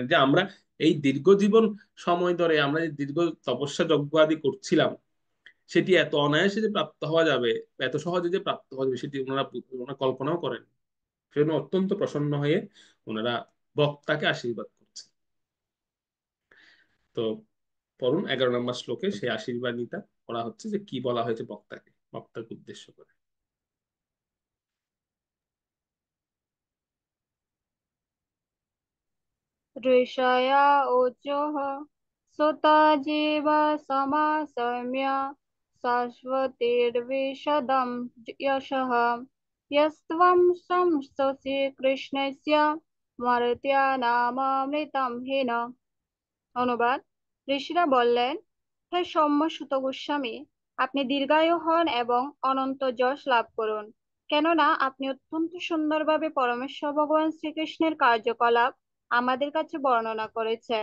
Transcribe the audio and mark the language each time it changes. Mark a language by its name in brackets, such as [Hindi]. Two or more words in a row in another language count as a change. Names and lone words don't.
[Bangla] যে আমরা এই দীর্ঘ জীবন সময় ধরে আমরা যে দীর্ঘ তপস্যা যজ্ঞ আদি করছিলাম, সেটি এত অনায়াসে যে প্রাপ্ত হওয়া যাবে, এত সহজে যে প্রাপ্ত হওয়া যাবে, সেটি ওনারা কল্পনাও করেন। সেজন্য অত্যন্ত প্রসন্ন হয়ে ওনারা বক্তাকে আশীর্বাদ করছেন। তো পড়ুন 11 নম্বর শ্লোকে সেই আশীর্বাদীটা করা হচ্ছে, যে কি বলা হয়েছে বক্তাকে, বক্তাকে উদ্দেশ্য করে। [Sanskrit] ऋषया ऊचुः सुत जीव समासम्य शाश्वतीर्विशदं यशः यस्त्वं संस्तुति कृष्णस्य मर्त्यानाममृतं हीन। [Bangla] অনুবাদ: ঋষিরা বললেন, হে সৌম্য সুত গোস্বামী, আপনি দীর্ঘায়ু হন এবং অনন্ত যশ লাভ করুন, কেননা আপনি অত্যন্ত সুন্দরভাবে পরমেশ্বর ভগবান শ্রীকৃষ্ণের কার্যকলাপ আমাদের কাছে বর্ণনা করেছেন।